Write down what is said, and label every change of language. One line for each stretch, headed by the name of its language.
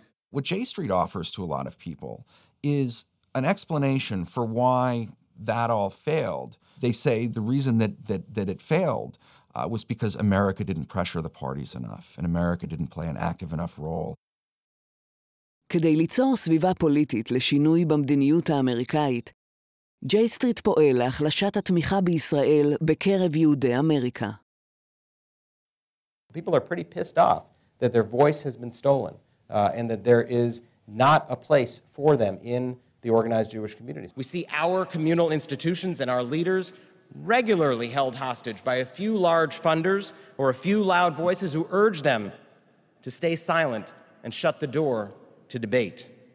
English: What J-Street offers to a lot of people is an explanation for why that all failed. They say the reason that it failed was because America didn't pressure the parties enough, and America didn't play an active enough role.
Hebrew: כדי ליצור סביבה פוליטית לשינוי במדיניות האמריקאית, ג'יי-סטריט פועל להחלשת התמיכה בישראל בקרב יהודי אמריקה.
English: People are pretty pissed off that their voice has been stolen. And that there is not a place for them in the organized Jewish communities. We see our communal institutions and our leaders regularly held hostage by a few large funders or a few loud voices who urge them to stay silent and shut the door to debate.